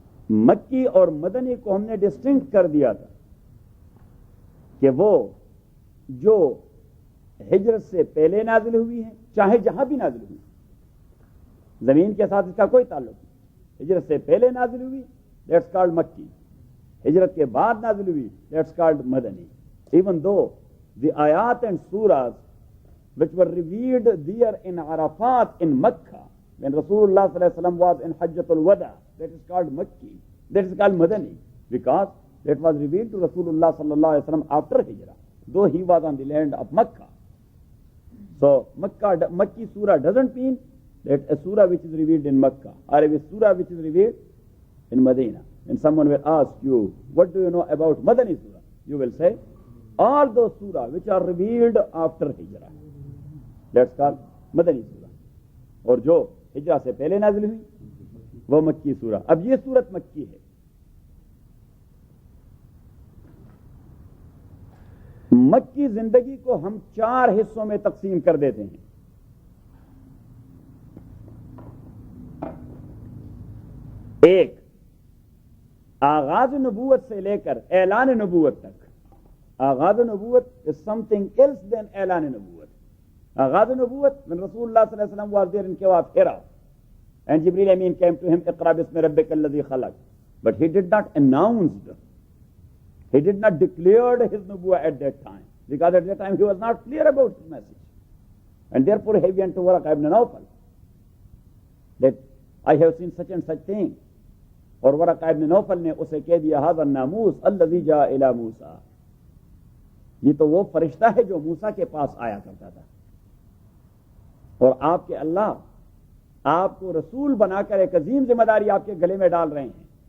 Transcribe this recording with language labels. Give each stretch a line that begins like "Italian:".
Urdu: مکی اور مدنی کو ہم نے ڈسٹنکٹ کر دیا تھا کہ وہ جو ہجرت سے پہلے نازل ہوئی ہیں, چاہے جہاں بھی نازل ہوئی, زمین کے ساتھ اس کا کوئی تعلق نہیں. ہجرت سے پہلے نازل ہوئی,
English: that's called
Urdu: مکی. ہجرت کے بعد نازل ہوئی, that's called Madani.
English: Even though the ayat and surahs which were revealed there in Arafat in Makkah, when Rasulullah sallallahu alaihi wasallam was in Hajjatul Wada, that is called Makki, that is called Madani, because that was revealed to Rasulullah sallallahu alaihi wasallam after Hijrah, though he was on the land of Makkah. So Makki surah doesn't mean that a surah which is revealed in Makkah or a surah which is revealed in Medina. When someone will ask you, what do you know about Madani surah? You will say, all those surah which are revealed after Hijrah. That's called Madani surah.
Urdu: اور جو ہجرہ سے پہلے نازل ہوئی وہ مکی سورہ. اب یہ سورت مکی ہے. مکی زندگی کو ہم 4 حصوں میں تقسیم کر دیتے ہیں. ایک, آغاز نبوت سے لے کر اعلان نبوت تک.
English: آغاز نبوت is something else than اعلان نبوت. آغاز نبوت, when Rasulullah sallallahu alaihi wasallam was there in Cave of Hira and Jibreel Amin came to him,
Arabic: اقرأ باسم ربك الذي خلق,
English: but he did not announce, he did not declare his nubuwwah at that time, because at that time he was not clear about his message, and therefore he went to Waraq ibn Nawfal that I have seen such and such thing.
Urdu: اور ورق ابن نوفل نے اسے کہہ دیا,
Arabic: هذا الناموس الذي جاء الى موسى,
Urdu: یہ تو وہ فرشتہ ہے جو موسیٰ کے پاس آیا کرتا تھا, اور آپ کے اللہ آپ کو رسول بنا کر ایک عظیم ذمہ داری آپ کے گلے میں ڈال رہے ہیں.